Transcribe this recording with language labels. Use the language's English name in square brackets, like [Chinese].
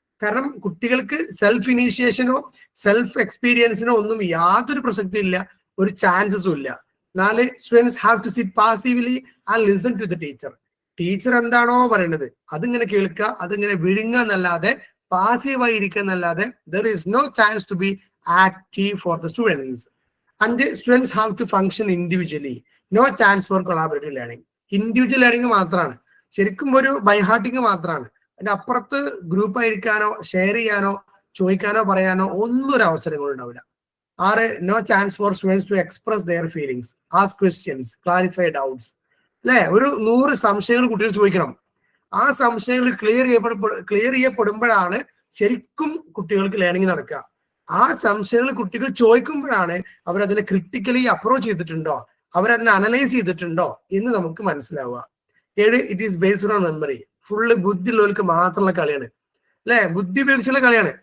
[Malayalam] കാരണം കുട്ടികൾക്ക് self ഇനീഷ്യേഷനോ self എക്സ്പീരിയൻസിനോ ഒന്നും യാതൊരു പ്രസക്തി ഇല്ല, ഒരു ചാൻസസും ഇല്ല. [English] 4, students have to sit passively and listen to the teacher. [Malayalam] Teacher എന്താണോ പറയുന്നത് അതിങ്ങനെ കേൾക്കുക, അതിങ്ങനെ വിഴുങ്ങുക എന്നല്ലാതെ, പാസീവായി ഇരിക്കുക എന്നല്ലാതെ [English] there is no chance to be active for the students. 5, students have to function individually. No chance for collaborative learning. [Malayalam] Individual learning മാത്രമാണ്, ശരിക്കും ഒരു ബൈഹാർട്ടിങ് മാത്രമാണ്. അതിന്റെ അപ്പുറത്ത് ഗ്രൂപ്പ് ആയിരിക്കാനോ ഷെയർ ചെയ്യാനോ ചോദിക്കാനോ പറയാനോ ഒന്നും ഒരു അവസരങ്ങൾ ഉണ്ടാവില്ല. [English] 6, no chance for students to express their feelings, ask questions, clarify doubts. [Malayalam] അല്ലെ? ഒരു 100 സംശയങ്ങൾ കുട്ടികൾ ചോദിക്കണം. ആ സംശയങ്ങൾ ക്ലിയർ ചെയ്യപ്പെടുമ്പോഴാണ് ശരിക്കും കുട്ടികൾക്ക് ലേണിംഗ് നടക്കുക. ആ സംശയങ്ങൾ കുട്ടികൾ ചോദിക്കുമ്പോഴാണ് അവരതിനെ ക്രിട്ടിക്കലി അപ്രോച്ച് ചെയ്തിട്ടുണ്ടോ, അവരതിനെ അനലൈസ് ചെയ്തിട്ടുണ്ടോ എന്ന് നമുക്ക് മനസ്സിലാവുക. 7, [English] It is based on memory. [Malayalam] Full ബുദ്ധിയുള്ളവർക്ക് മാത്രമുള്ള കളിയാണ് അല്ലെ? ബുദ്ധി ഉപയോഗിച്ചുള്ള കളിയാണ്.